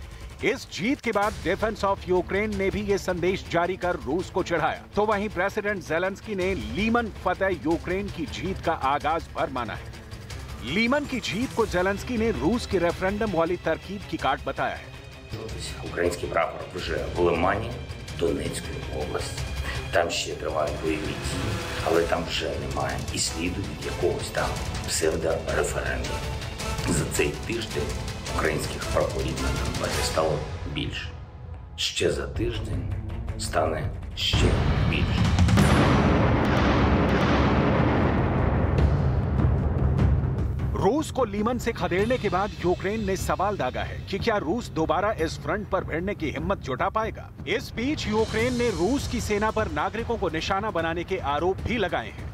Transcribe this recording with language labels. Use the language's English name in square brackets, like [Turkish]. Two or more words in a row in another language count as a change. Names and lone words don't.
[Hindi] इस जीत के बाद डिफेंस ऑफ यूक्रेन ने भी ये संदेश जारी कर रूस को चिढ़ाया। तो वहीं प्रेसिडेंट ज़ेलेंस्की ने लीमन फतेह यूक्रेन की जीत का आगाज भर माना है। लीमन की जीत को ज़ेलेंस्की ने रूस के रेफरेंडम वाली तरकीब की काट बताया है। [Ukrainian] Український прапор вже в Лимані, Донецької області. Там ще тривають бойові дії, але там вже немає і сліду від якогось там псевдореферендуму. За цей тиждень українських прапорів на Донбасі стало більше. Ще за тиждень стане ще більше. [Hindi] रूस को लीमन से खदेड़ने के बाद यूक्रेन ने सवाल दागा है कि क्या रूस दोबारा इस फ्रंट पर भिड़ने की हिम्मत जुटा पाएगा। इस बीच यूक्रेन ने रूस की सेना पर नागरिकों को निशाना बनाने के आरोप भी लगाए हैं।